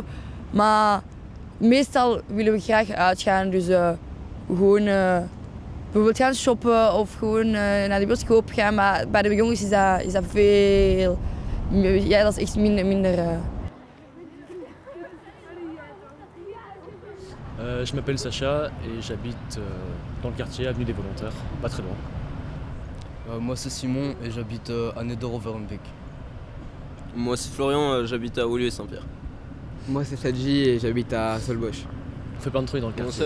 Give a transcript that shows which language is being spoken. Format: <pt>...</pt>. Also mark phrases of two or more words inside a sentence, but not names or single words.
<nl>Maar meestal willen we graag uitgaan, dus gewoon bijvoorbeeld gaan shoppen of gewoon naar de bioscoop gaan. Maar bij de jongens is dat veel, ja, dat is echt minder.</nl> <fr>Je m'appelle Sacha et j'habite dans le quartier Avenue des Volontaires, pas très loin. Moi c'est Simon et j'habite à Neder-Overbeek. Moi c'est Florian, j'habite à Olieu-Saint-Pierre. Moi c'est Sadji et j'habite à Solbosch. On fait plein de trucs dans le quartier.</fr>